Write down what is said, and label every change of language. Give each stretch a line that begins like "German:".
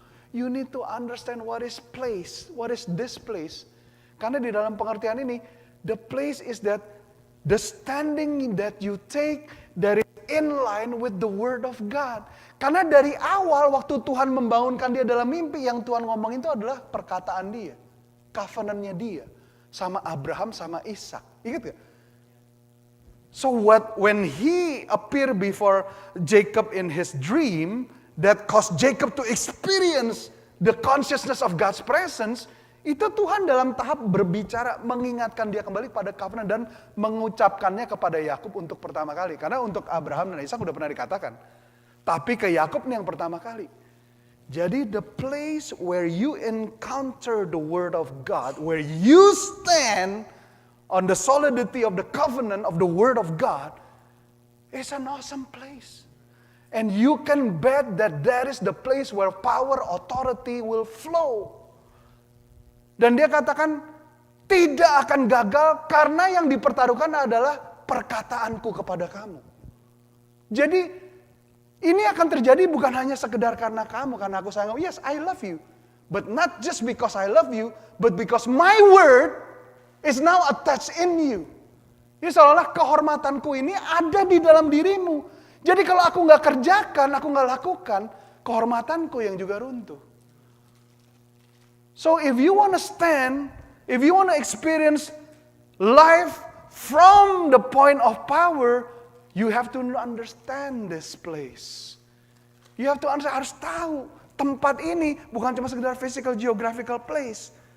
English: You need to understand what is place, what is this place.
Indonesian: Karena di dalam pengertian ini,
English: the place is that the standing that you take that is in line with the word of God.
Indonesian: Karena dari awal waktu Tuhan membangunkan dia dalam mimpi, yang Tuhan ngomong itu adalah perkataan dia. Covenant-nya dia. Sama Abraham, sama Ishak. Ingat gak?
English: So when he appeared before Jacob in his dream, that caused Jacob to experience the consciousness of God's presence,
Indonesian: itu Tuhan dalam tahap berbicara, mengingatkan dia kembali pada covenant dan mengucapkannya kepada Yakub untuk pertama kali. Karena untuk Abraham dan Ishak udah pernah dikatakan. Tapi ke Yakub nih yang pertama kali.
English: Jadi the place where you encounter the word of God, where you stand on the solidity of the covenant of the word of God, is an awesome place. And you can bet that that is the place where power, authority will flow.
Indonesian: Dan dia katakan, tidak akan gagal karena yang dipertaruhkan adalah perkataanku kepada kamu. Jadi, ini akan terjadi bukan hanya sekedar karena kamu, karena aku sayang.
English: Yes, I love you. But not just because I love you, but because my word is now attached in you.
Indonesian: Jadi seolah-olah kehormatanku ini ada di dalam dirimu. Jadi kalau aku nggak kerjakan, aku nggak lakukan, kehormatanku yang juga runtuh.
English: So if you want to stand, if you want to experience life from the point of power, you have to understand this place. You have to understand,
Indonesian: harus tahu tempat ini bukan cuma sekedar
English: physical geographical place.